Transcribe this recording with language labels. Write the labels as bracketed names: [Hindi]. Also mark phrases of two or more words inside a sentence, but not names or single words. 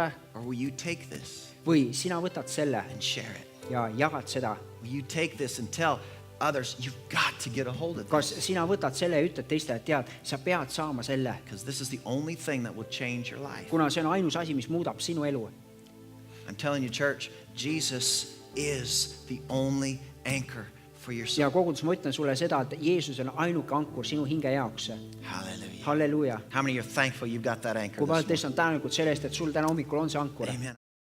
[English] Or will you take this [Estonian] Või sina võtad selle [English] and share it? [Estonian] ja jagad seda. [English] Will you take this and tell others, you've got to get a hold of [Estonian] Kas [English] this? [Estonian] sina võtad selle ja ütled teistele, et tead, sa pead saama selle, [English] Because this is the only thing that will change your life. [Estonian] kuna see on ainus asi, mis muudab sinu elu. [English] I'm telling you, church, Jesus is the only anchor for your [Estonian] Ja [English] soul. [Estonian] kogudus, ma ütlen sulle seda, et Jeesus on ainuke ankur sinu hinge jaoks. [English] Hallelujah. [Estonian] Halleluuja. [English] How many are thankful you've got that anchor [Estonian] Kui [English] this [Estonian] palju teist on tänulikud selle eest, et sul täna hommikul on see ankur? [English] morning? Amen.